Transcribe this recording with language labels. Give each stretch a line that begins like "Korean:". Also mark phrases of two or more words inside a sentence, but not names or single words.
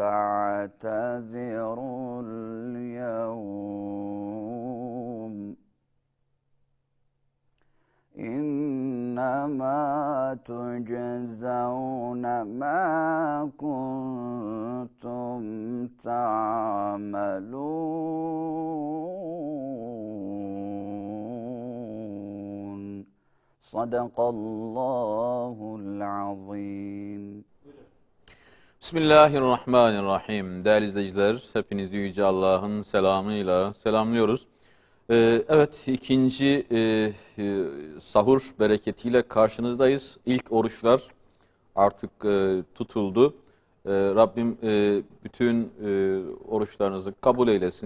Arabic: تعتذروا اليوم إنما تجزون ما كنتم تعملون صدق الله العظيم. Bismillahirrahmanirrahim.
Turkish: Değerli izleyiciler, hepinizi Yüce Allah'ın selamıyla selamlıyoruz. Evet, ikinci sahur bereketiyle karşınızdayız. İlk oruçlar artık tutuldu. Rabbim bütün oruçlarınızı kabul eylesin.